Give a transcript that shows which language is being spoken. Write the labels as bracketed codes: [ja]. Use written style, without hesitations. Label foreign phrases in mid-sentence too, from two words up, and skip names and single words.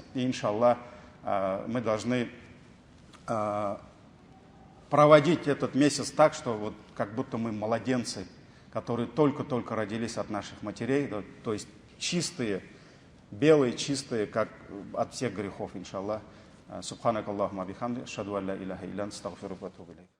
[ru] И, иншаллах, мы должны проводить этот месяц так, что вот как будто мы младенцы, которые только-только родились от наших матерей, то есть чистые, белые, чистые, как от всех грехов, иншаллах. [ar] سبحانك اللهم وبحمدك، أشهد ألا إله إلا أنت، أستغفرك وأتوب إليك.